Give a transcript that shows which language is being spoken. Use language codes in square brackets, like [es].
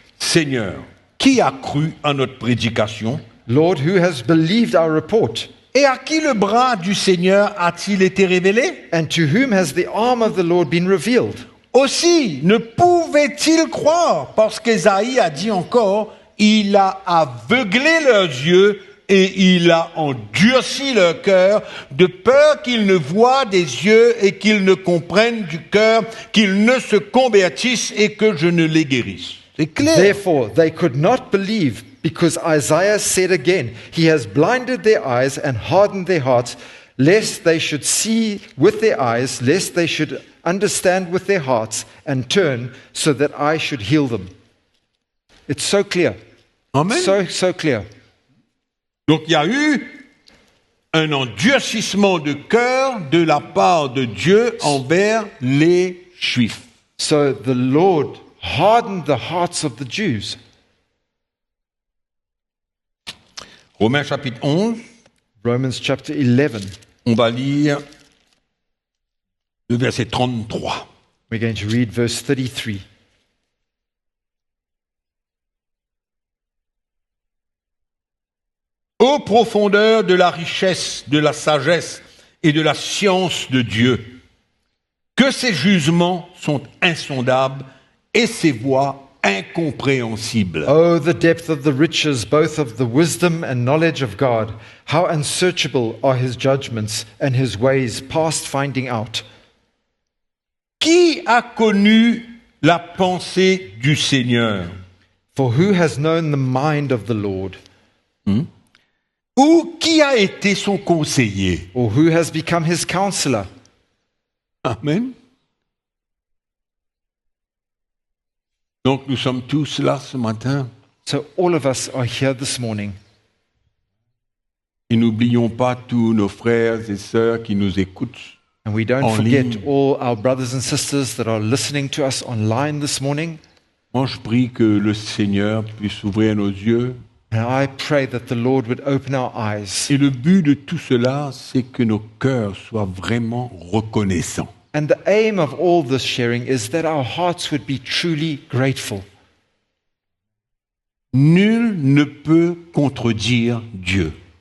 [fr] Seigneur, qui a cru à notre prédication? [en] Lord, who has believed our report? [fr] Et à qui le bras du Seigneur a-t-il été révélé? [en] And to whom has the arm of the Lord been revealed? [fr] Aussi, ne pouvait-il croire, parce qu'Ésaïe a dit encore, il a aveuglé leurs yeux et il a endurci leur cœur, de peur qu'ils ne voient des yeux et qu'ils ne comprennent du cœur, qu'ils ne se convertissent et que je ne les guérisse. C'est clair. [en] Therefore, they could not believe, because Isaiah said again, he has blinded their eyes and hardened their hearts, lest they should see with their eyes, lest they should understand with their hearts, and turn, so that I should heal them. It's so clear. Amen. So clear. [fr] Donc il y a eu un endurcissement de cœur de la part de Dieu envers les Juifs. [en] So the Lord hardened the hearts of the Jews. [fr] Romains chapitre 11, [en] Romans chapter 11. [fr] on va lire le verset 33. [en] We're going to read verse 33. [fr] Ô profondeur de la richesse, de la sagesse et de la science de Dieu, que ses jugements sont insondables et ses voies incompréhensibles. [en] Oh, the depth of the riches, both of the wisdom and knowledge of God. How unsearchable are his judgments and his ways past finding out. [fr] Qui a connu la pensée du Seigneur? [en] For who has known the mind of the Lord? [fr] Ou qui a été son conseiller? [en] Or who has become his counselor? Amen. [fr] Donc nous sommes tous là ce matin. [en] So all of us are here this morning. [fr] Et n'oublions pas tous nos frères et sœurs qui nous écoutent. [en] And we don't [fr] En [en] forget [fr] ligne. [en] all our brothers and sisters that are listening to us online this morning. [fr] Moi, je prie que le Seigneur puisse ouvrir nos yeux. [en] And I pray that the Lord would open our eyes. [fr] Et le but de tout cela, c'est que nos cœurs soient vraiment reconnaissants. [en] And the aim of all this sharing is that our hearts would be truly grateful. [fr] Nul ne peut contredire Dieu.